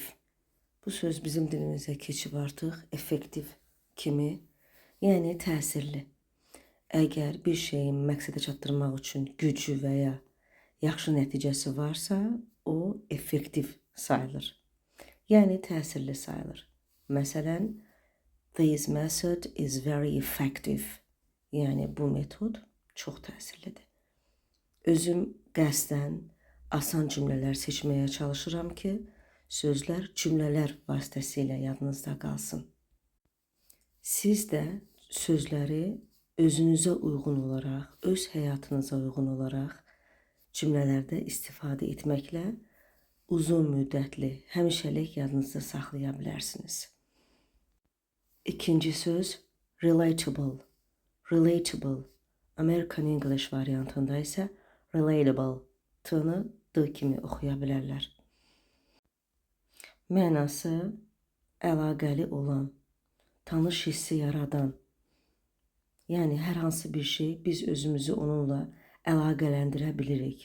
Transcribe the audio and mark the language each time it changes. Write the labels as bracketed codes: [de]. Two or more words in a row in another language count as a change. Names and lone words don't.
[az] Bu söz bizim dilimizə keçib artıq effektiv kimi, yəni təsirli. Əgər bir şeyin məqsədə çatdırmaq üçün gücü və ya yaxşı nəticəsi varsa, o effektiv sayılır. Yəni təsirli sayılır. Məsələn, [en] this method is very effective. [az] Yəni bu metod çox təsirlidir. Özüm qəsdən asan cümlələr seçməyə çalışıram ki, sözlər cümlələr vasitəsilə yadınızda qalsın. Siz də sözləri özünüzə uyğun olaraq, öz həyatınıza uyğun olaraq cümlələrdə istifadə etməklə uzun müddətli, həmişəlik yadınızda saxlaya bilərsiniz. İkinci söz relatable. Relatable. [en] American English [az] variantında isə relatable. T-nı D kimi oxuya bilərlər. Mənası əlaqəli olan, tanış hissi yaradan. Yəni hər hansı bir şey biz özümüzü onunla əlaqələndirə bilirik.